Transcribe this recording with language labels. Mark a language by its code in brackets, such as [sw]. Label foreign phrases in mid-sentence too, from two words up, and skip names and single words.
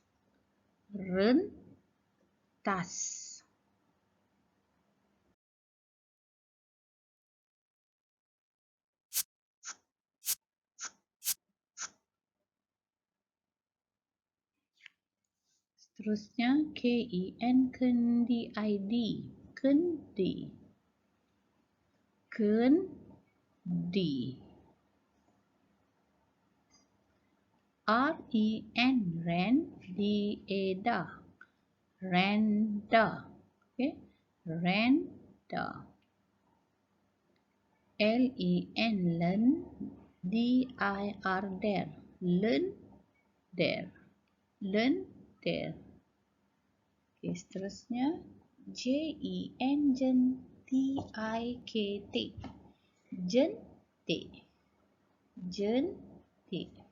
[ms] Rentas. Seterusnya ken, kendi. Kendi. Kendi. Ren, ren. Dieda. Renda. Renda. Len, len. Der. Lender. Lender. Seterusnya Jentik. Jentik. Jentik.